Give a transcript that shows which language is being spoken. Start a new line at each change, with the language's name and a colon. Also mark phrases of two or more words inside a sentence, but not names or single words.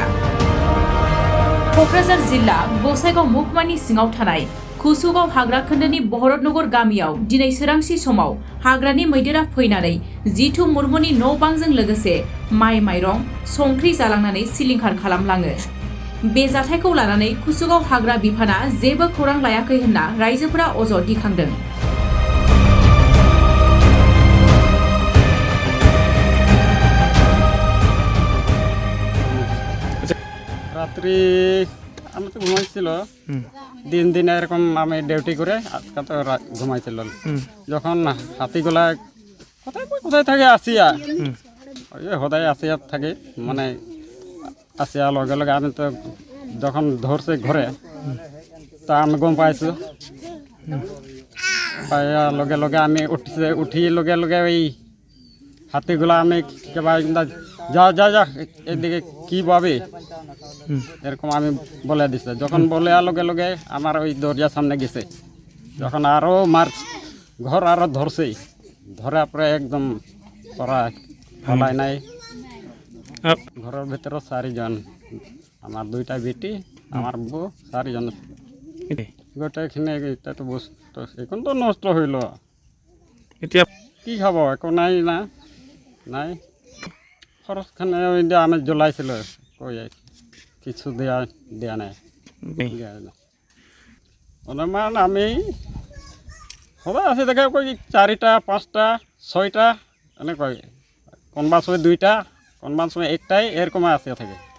Bodo: क'क्राझार जिल्ला गसाइगाव महकुमानि सिङाव थानाय कुसुगाव हाग्रा खोन्दोनि बहरतनगर गामियाव दिनै सोरांसि समाव हाग्रानि मैदेरा फैनानै जितु मुर्मुनि न' बांजों लोगोसे माइ माइरं संख्रि जालांनानै सिलिंखार खालामलाङो। बे जाथायखौ लानानै कुसुगाव हाग्रा बिफाना जेबो खौरां लायाखै होनना रायजोफोरा अजद दिखांदों।
Bangla: রাত্রি আমি তো ঘুমাইছিল দিন দিন এরকম আমি ডিউটি করে আজকে তো ঘুমাইছিল যখন হাতিগুলা কোথায় কোথায় থাকে আসিয়া ওই সদায় আসিয়া থাকে মানে আসিয়া লগে লগে আমি তো যখন ধরছে ঘরে তা আমি গম পাইছো পাইয়া লগে লগে আমি উঠি লগে লগে ওই হাতিগুলা আমি কেবা যা যা যা এদিকে কি পাবে এরকম আমি বলে দিছে যখন বলে লগে লগে আমার ওই দরজার সামনে গেছে যখন আরও মার ঘর আরও ধরছে ধরার পরে একদম পলাই নাই ঘরের ভিতরে 4 জন আমার 2টা বেটি আমার বউ 4 জন গোটেইখিনি এটা তো বস্তু এখন তো নষ্ট হইল
Assamese: এতিয়া কি খাব একো নাই
Bangla: না নাই খরচখানে ওই আমি জ্বলাইছিল কই কিছু দেয়া নাই অনুমান আমি সবাই আছে দেখে কই 4টা 5টা 6টা এনেক কোনবা সময় 2টা কোনবা সময় 1টাই এরকম আছে থাকে